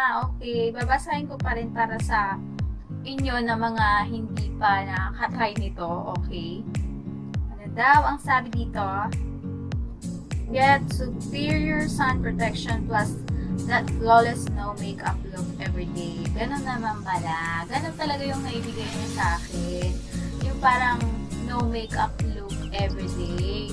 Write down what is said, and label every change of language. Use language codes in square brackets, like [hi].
[tl] Okay, babasahin ko pa rin para sa inyo na mga hindi pa nakatry nito, okay? Ano daw ang sabi dito? [en] Get superior sun protection plus that flawless no makeup look every day. [tl] Ganun naman pala. Ganun talaga yung naibigay niya sa akin. Yung parang [en] no makeup look every day.